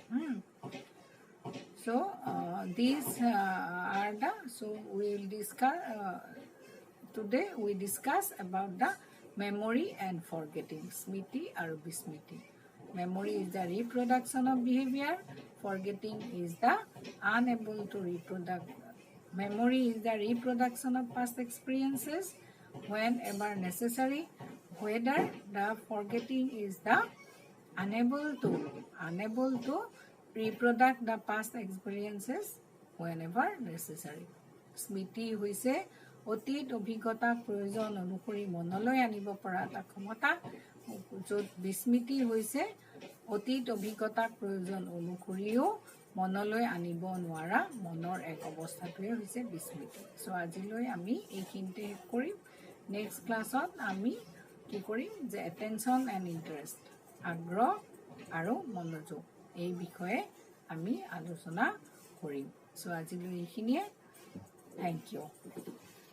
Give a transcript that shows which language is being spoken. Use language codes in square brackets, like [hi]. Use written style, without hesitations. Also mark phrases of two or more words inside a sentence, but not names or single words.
[en] So these are the we will discuss today we discuss about the memory and forgetting [as] স্মৃতি আৰু বিস্মৃতি [en] memory is the reproduction of behavior forgetting is the unable to reproduce memory is the reproduction of past experiences whenever necessary whether the forgetting is the unable to reproduce the past experiences whenever necessary. [as] স্মৃতি হৈছে অতীত অভিজ্ঞতা প্ৰয়োজন অনুসৰি মনলৈ আনিব পৰা এটা ক্ষমতা য'ত বিস্মৃতি হৈছে অতীত অভিজ্ঞতা প্ৰয়োজন অনুসৰিও মনলৈ আনিব নোৱাৰা মনৰ এক অৱস্থাটোৱে হৈছে বিস্মৃতি সো আজিলৈ আমি এইখিনিতে কৰিম নেক্সট ক্লাছত আমি কি কৰিম যে [en] attention and interest [as] আগ্ৰহ আৰু মনোযোগ এই বিষয়ে আমি আলোচনা কৰিম সো আজিলৈ এইখিনিয়ে [en] thank you